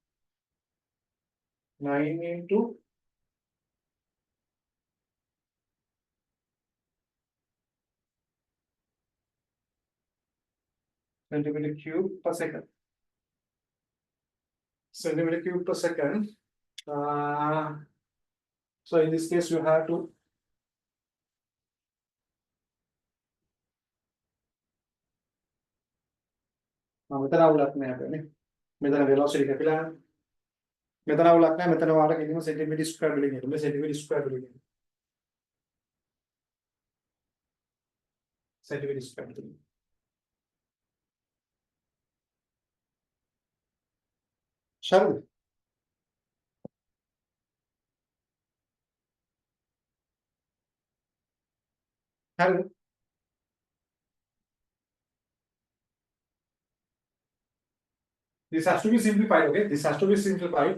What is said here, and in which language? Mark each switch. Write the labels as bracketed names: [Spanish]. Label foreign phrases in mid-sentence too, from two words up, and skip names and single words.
[English] 9 into centimeter cube per second. Centimeter cube per second. So in this case, you have to [Sinhala] මෙතන අවුලක් නැහැ අපේ නේ. මෙතන velocity කැපිලා යනවා. මෙතන අවුලක් නැහැ. මෙතන වාට කිරීම [English] centimeter square [Sinhala] වලින් එන්නේ. [English] centimeter square [Sinhala] වලින් එන්නේ. [English] centimeter square [Sinhala] වලින්. හරිද? හරිද? [English] This has to be simplified, okay? This has to be simplified.